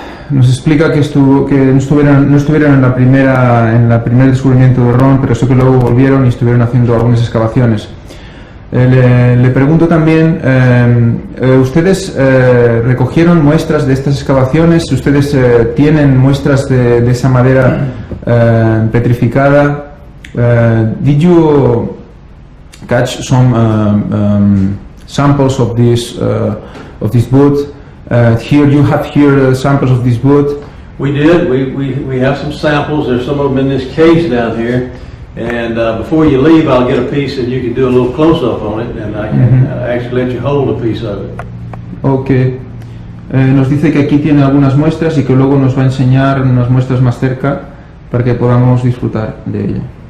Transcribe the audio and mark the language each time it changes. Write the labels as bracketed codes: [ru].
[es] Nos explica que no estuvieron en el primer descubrimiento de Ron, pero sí que luego volvieron y estuvieron haciendo algunas excavaciones. Le pregunto también, ¿ustedes recogieron muestras de estas excavaciones? ¿Ustedes tienen muestras de esa madera petrificada? [en] Did you catch some samples of this wood? Here you have samples of this wood. We did. We have some samples. There's some of them in this case down here. And before you leave, I'll get a piece and you can do a little close-up on it, and I can actually let you hold a piece of it. Okay. [es] Nos dice que aquí tiene algunas muestras y que luego nos va a enseñar unas muestras más cerca para que podamos disfrutar de ella.